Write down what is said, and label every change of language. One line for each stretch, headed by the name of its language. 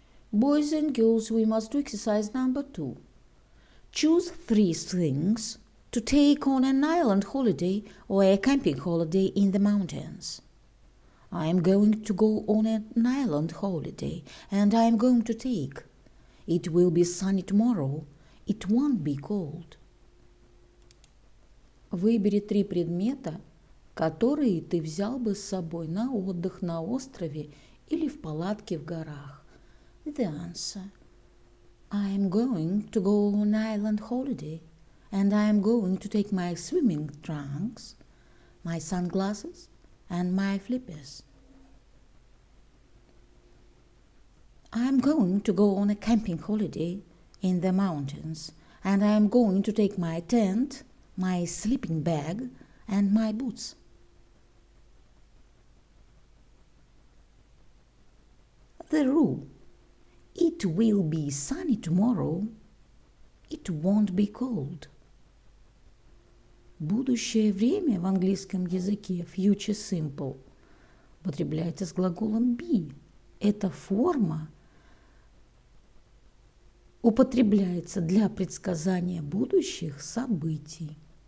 English: Boys and girls, we must do exercise number 2. Choose 3 things to take on an island holiday or a camping holiday in the mountains. I am going to go on an island holiday, and I am going to take. It will be sunny tomorrow. It won't be cold.
Russian: Выбери 3 предмета, которые ты взял бы с собой на отдых на острове или в палатке в горах.
English: The answer. I am going to go on an island holiday, and I am going to take my swimming trunks, my sunglasses, and my flippers. I am going to go on a camping holiday in the mountains, and I am going to take my tent, my sleeping bag, and my boots. The rule. It will be sunny tomorrow. It won't be cold.
Russian: Будущее время в английском языке future simple употребляется с глаголом be. Эта форма употребляется для предсказания будущих событий.